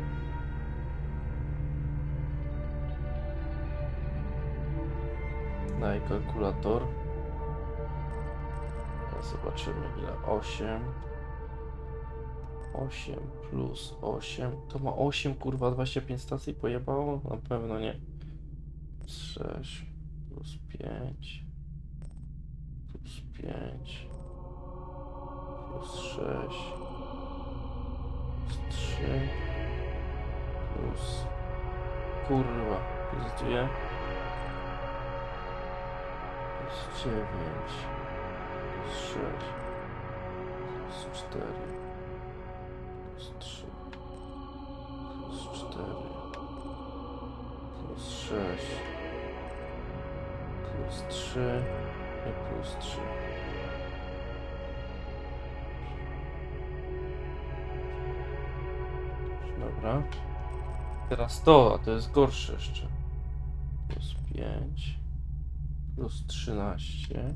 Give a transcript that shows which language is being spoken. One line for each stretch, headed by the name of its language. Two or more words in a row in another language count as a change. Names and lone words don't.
Polish: Daj kalkulator. Zobaczymy ile. 8 plus 8. To ma 8, kurwa, 25 stacji pojebało? Na pewno nie. 6 plus 5 plus 5 plus 6 plus 3 plus, kurwa, plus 2 plus 9 plus 6 plus 4 plus 3 plus 4 plus 6 plus 3 I plus 3. Dobra. Teraz to, a to jest gorsze jeszcze. Plus 5. Plus 13.